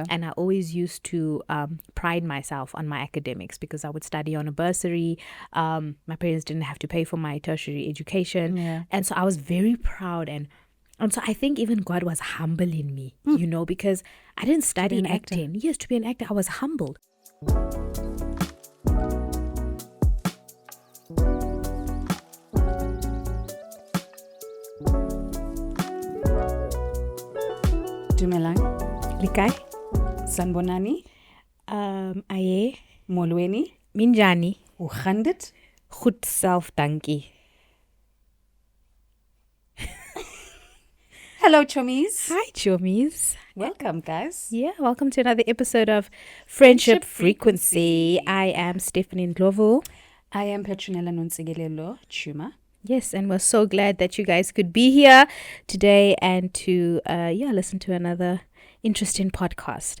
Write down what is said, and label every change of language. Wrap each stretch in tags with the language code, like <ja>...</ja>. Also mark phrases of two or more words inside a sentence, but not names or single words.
<en>And I always used to pride myself on my academics because I would study on a bursary. My parents didn't have to pay for my tertiary education. Yeah. And so I was very proud. And so I think even God was humbling me, you know, because I didn't study an actor. acting. Yes, to be an actor, I was humbled.</en> <st>Dumelang. Likai?</st> <zu>Sanbonani. Aye.</zu> <xh>Molweni. Minjani.</xh> <af>Hoe gaan dit? Goed self, dankie.</af> <en>Hello, Chommies. Hi, Chommies. Welcome, guys. Yeah, welcome to another episode of Friendship Frequency. I am Stephanie Ndlovu. I am Petronella Nonsegelelo Chuma. Yes, and we're so glad that you guys could be here today and to listen to another interesting podcast.</en>